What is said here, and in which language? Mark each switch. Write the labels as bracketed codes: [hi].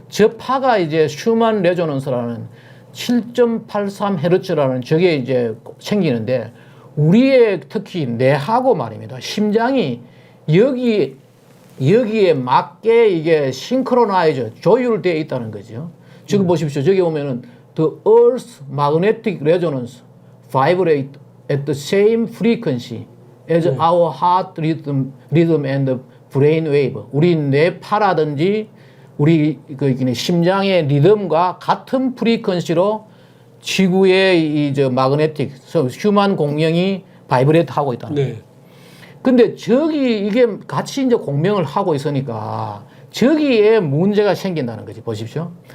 [ko] 저 파가 이제 슈만 레조넌스라는 7.83헤르츠라는 저게 이제 생기는데 우리의 특히 뇌하고 말입니다. 심장이 여기에 맞게 이게 싱크로나이즈, 조율되어 있다는 거죠. 지금 보십시오. 저기 보면은 [en] the Earth's magnetic resonance vibrate at the same frequency as our heart rhythm and brain wave. [ko] 우리 뇌파라든지 우리 심장의 리듬과 같은 프리퀀시로 지구의 이 마그네틱, 휴먼 공명이 바이브레이트 하고 있다는 거예요. 네. 근데 저기 이게 같이 이제 공명을 하고 있으니까 저기에 문제가 생긴다는 거지. 보십시오.